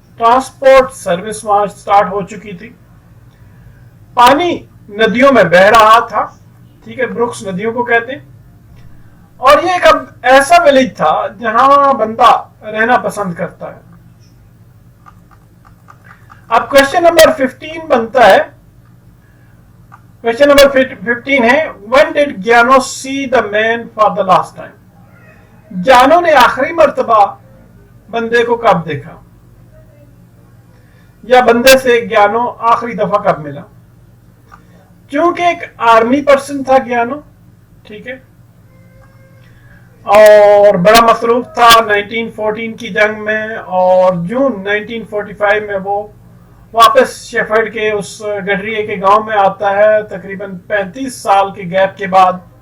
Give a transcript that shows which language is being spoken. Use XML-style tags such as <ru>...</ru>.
<ur>Transport service وہاں start ہو چکی تھی. پانی ندیوں میں بہ رہا تھا, ٹھیک ہے, بروکس ندیوں کو کہتے ہیں. اور یہ ایک اب ایسا ولیج تھا جہاں بندہ رہنا پسند کرتا ہے. اب کوشچن نمبر 15 بنتا ہے, کوشچن نمبر 15 ہے,</ur> <en>when did Giano see the man for the last time?</en> <ur>جانو نے آخری مرتبہ بندے کو کب دیکھا, یا بندے سے گیانو آخری دفعہ کب ملا؟ چونکہ ایک آرمی پرسن تھا گیانو, ٹھیک ہے, اور بڑا مصروف تھا 1914 کی جنگ میں, اور جون 1945 میں وہ واپس شیفرڈ کے اس گڈریے کے گاؤں میں آتا ہے تقریباً 35 سال کے گیپ کے بعد.</ur>